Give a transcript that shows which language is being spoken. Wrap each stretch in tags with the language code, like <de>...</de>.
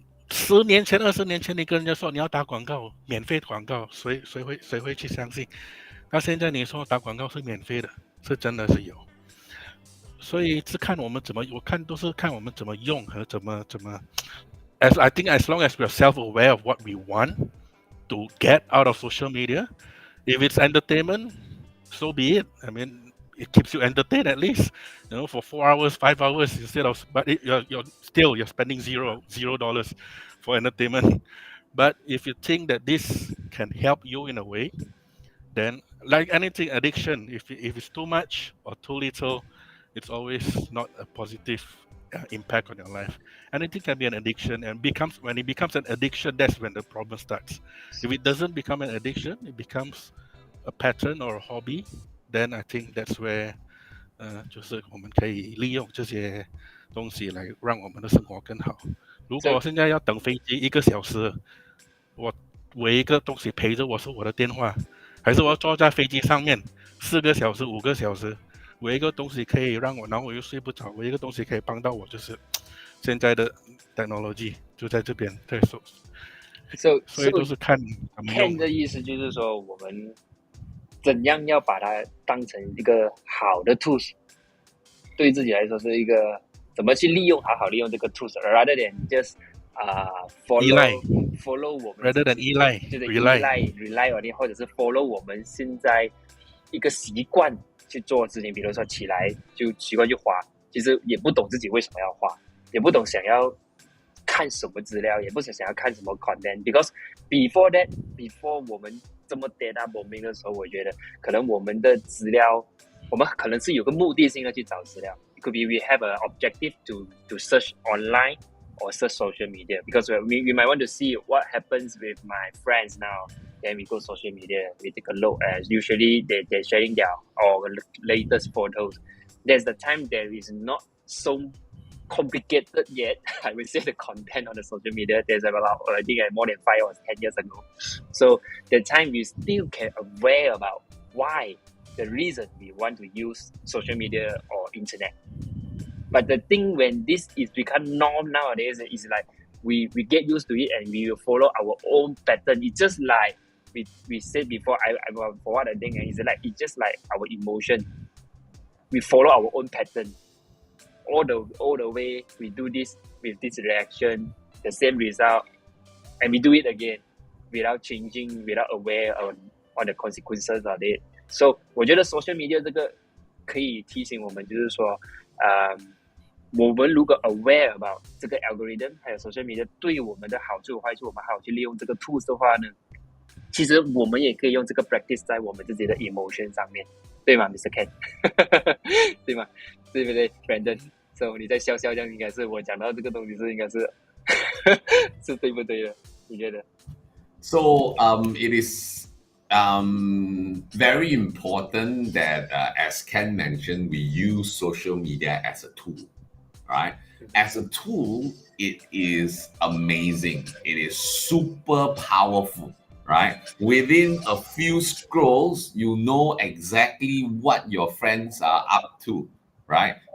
<zh>10年前、20年前，你跟人家说你要打广告，免费广告，谁会去相信？那现在你说打广告是免费的，是真的是有。所以是看我们怎么，我看都是看我们怎么用和怎么。</zh> <en>I think as long as we are self-aware of what we want to get out of social media, if it's entertainment, so be it. I mean, it keeps you entertained at least, for 4 hours, 5 hours instead of. But you're spending $0 for entertainment. But if you think that this can help you in a way, then like anything addiction, if it's too much or too little, it's always not a positive impact on your life. Anything can be an addiction, and when it becomes an addiction, that's when the problem starts. If it doesn't become an addiction, it becomes a pattern or a hobby, then I think that's where</en> <zh>就是我们可以利用这些东西来让我们的生活更好。如果现在要等飞机1个小时，我唯一一个东西陪着我是我的电话，还是我坐在飞机上面4个小时、5个小时？唯一一个东西可以让我，然后我又睡不着，唯一一个东西可以帮到我就是现在的 technology 就在这边。对，所以都是看怎么用。 Ken 的意思就是说，我们怎样要把它当成一个好的 tools， 对自己来说是一个怎么去好好利用这个 tools，</zh> <en>rather than just follow</en> <zh>我们 rather than 依赖，就是</zh> <en>rely on it，</en> <zh>或者是 follow 我们现在一个习惯去做事情，比如说起来就习惯去滑，其实也不懂自己为什么要滑，也不懂想要看什么资料，也不想要看什么 content。</zh> <en>Because before</en> <zh>我们这么</zh> <en>data bombing</en> <zh>的时候，我觉得可能我们的资料，我们可能是有个目的性的去找资料。</zh> <en>It could be we have an objective to search online or search social media, because we might want to see what happens with my friends now. Then we go social media, we take a look. Usually they're sharing their latest photos. There's the time there is not so complicated yet. I would say the content on the social media. There's about I think more than 5 or 10 years ago. So the time we still can aware about why, the reason we want to use social media or internet. But the thing when this is become norm nowadays is like we get used to it and we will follow our own pattern. It's just like we said before. For what I think is like it's just like our emotion. We follow our own pattern. All the way we do this with this reaction, the same result, and we do it again without changing, without aware on the consequences of it.</en> <zh>So 我觉得 social media 这个可以提醒我们，就是说，我们如果</zh> <en>aware about</en> <zh>这个 algorithm 还有 social media 对我们的好处坏处，我们好好去利用这个 tools 的话呢，其实我们也可以用这个 practice 在我们自己的 emotion 上面，对吗 ，Mr. Ken？ 对吗？对不对 ，Brandon？ So 你在笑这样，应该是我讲到这个东西是应该是是对不对的？你觉得</zh> <en>？So it is very important that, as Ken mentioned, we use social media as a tool, right? As a tool, it is amazing. It is super powerful, right? Within a few scrolls, you know exactly what your friends are up to, right?</en>